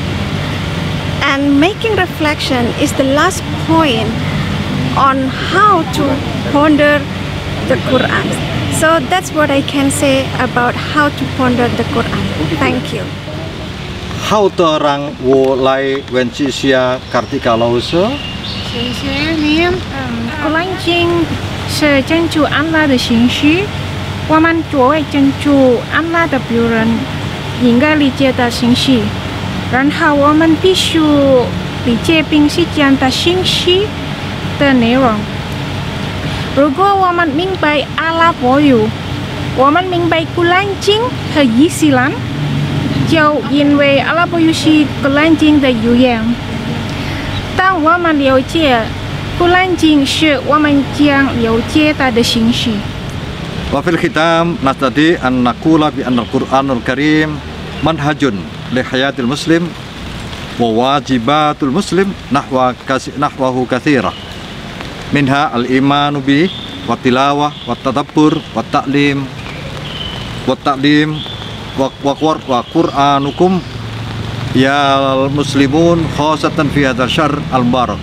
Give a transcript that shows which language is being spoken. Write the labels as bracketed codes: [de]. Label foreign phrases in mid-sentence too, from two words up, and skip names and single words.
[en] And making reflection is the last point on how to ponder the Quran. So that's what I can say about how to ponder the Quran. Thank you. How to rang wo lai wen chi sia Kartika Lause? [zh] 谢谢您。古兰经是真主安拉的信息，我们作为真主安拉的仆人，应该理解的信息。然后我们必须理解并实践的信息的内容。如果我们明白阿拉伯语，我们明白古兰经和伊斯兰，就因为阿拉伯语是古兰经的语言。当我们了解古兰经时，我们将了解它的信息。 [ar] وفي الختام نستطيع أن نقول بأن القرآن الكريم منهج لحياة المسلم وواجبات المسلم نحوه كثيرة منها الإيمان به والتلاوة والتدبر والتعليم وقرآنكم يا المسلمون خاصة في هذا الشهر المبارك.